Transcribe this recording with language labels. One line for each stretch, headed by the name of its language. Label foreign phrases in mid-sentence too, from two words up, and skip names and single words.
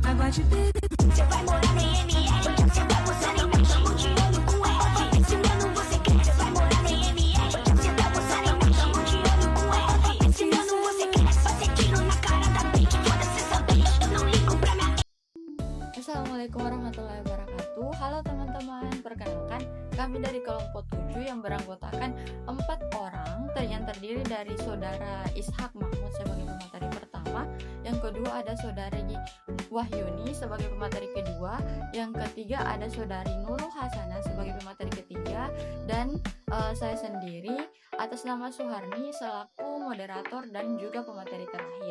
Portuguese: pode ter. Você vai morar na IML, você tá posando em mim, tamo de olho com ela. Esse ano você quer, você vai morar na IML, você tá posando em mim, tamo de olho com ela. Esse ano você quer, fazer tiro na cara da Pink, foda-se essa bitch, eu não ligo pra minha.
Arabic: السلام عليكم ورحمة الله وبركاته.
Indonesian: Halo teman-teman, perkenalkan kami dari kelompok 7 yang beranggotakan 4 orang yang terdiri dari saudara Ishak Mahmud sebagai pemateri pertama, yang kedua ada saudari Wahyuni sebagai pemateri kedua, yang ketiga ada saudari Nurul Hasanah sebagai pemateri ketiga, dan saya sendiri atas nama Suharni selaku moderator dan juga pemateri terakhir.